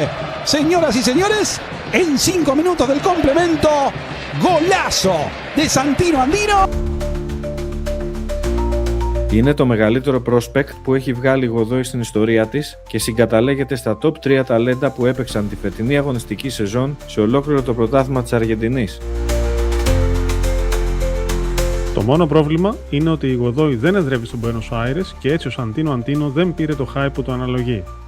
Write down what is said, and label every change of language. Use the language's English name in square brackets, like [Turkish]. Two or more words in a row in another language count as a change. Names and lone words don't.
[Spanish] Señoras y señores, en 5 minutos del complemento, golazo de Santino Andino. [Greek] Είναι το μεγαλύτερο prospect που έχει βγάλει η Γοδόη στην ιστορία της και συγκαταλέγεται στα top 3 ταλέντα που έπαιξαν τη φετινή αγωνιστική σεζόν σε ολόκληρο το πρωτάθλημα της Αργεντινής. Το μόνο πρόβλημα είναι ότι η Γοδόη δεν εδρεύει στον Buenos Aires και έτσι ο Σαντίνο Αντίνο δεν πήρε το hype που το αναλογεί.